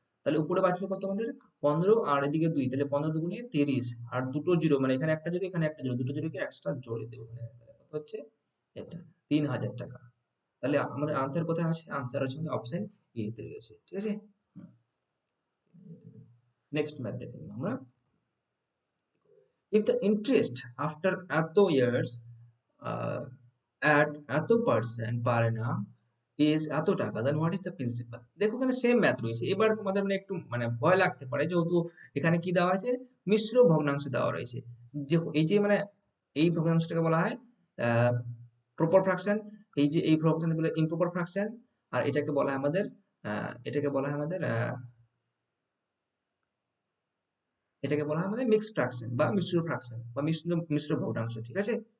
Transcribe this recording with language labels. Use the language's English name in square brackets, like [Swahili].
[Bangla] তাহলে উপরে বাঁচলো কত আমাদের, 15, আর এদিকে 2, তাহলে 15 দুগুণে 30, আর দুটো জিরো মানে এখানে একটা জিরো, এখানে একটা জিরো, দুটো জিরোকে এক্সট্রা জোরে দেবো, তাহলে কত হচ্ছে, এটা 3000 টাকা। তাহলে আমাদের আনসার কোথায় আছে, আনসার হচ্ছে আমাদের অপশন এ তে রয়েছে, ঠিক আছে। [English] next math [Bangla] দেখে নিই আমরা, [English] if the interest after এত years at এত percent per annum is [Bangla] এত টাকা, [English] then what is the principal? [Bangla] দেখো এখানে সেম ম্যাথ রয়েছে, এবার তোমাদের মানে একটু মানে ভয় লাগতে পারে, যেহেতু এখানে কি দেওয়া আছে, মিশ্র ভগ্নাংশ দেওয়া রয়েছে। যে এই যে মানে এই ভগ্নাংশটাকে বলা হয় প্রপার ফ্র্যাকশন, এই যে এই ফ্র্যাকশন গুলো ইমপ্রপার ফ্র্যাকশন, আর এটাকে বলা হয় আমাদের এটাকে বলা হয় আমাদের এটাকে বলা হয় আমাদের মিক্সড ফ্র্যাকশন বা মিশ্র ফ্র্যাকশন বা মিশ্র মিশ্র ভগ্নাংশ, ঠিক আছে।